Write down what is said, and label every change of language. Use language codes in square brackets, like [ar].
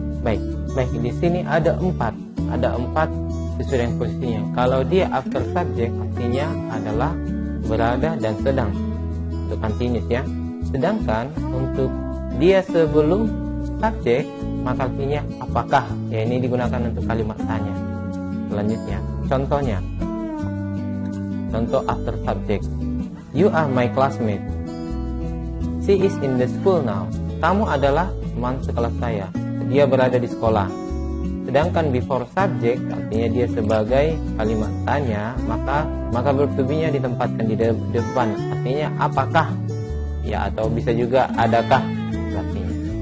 [id] Baik, di sini ada empat sesuai dengan posisinya. Kalau dia after subject artinya adalah berada dan sedang untuk continuous ya. Sedangkan untuk dia sebelum subjek maka artinya apakah ya, ini digunakan untuk kalimat tanya. Selanjutnya contoh [en] after subject, you are my classmate, she is in the school now. [id] Kamu adalah teman sekelas saya, dia berada di sekolah. Sedangkan before subject artinya dia sebagai kalimat tanya, maka verb to be-nya ditempatkan di depan, artinya apakah ya, atau bisa juga adakah artinya.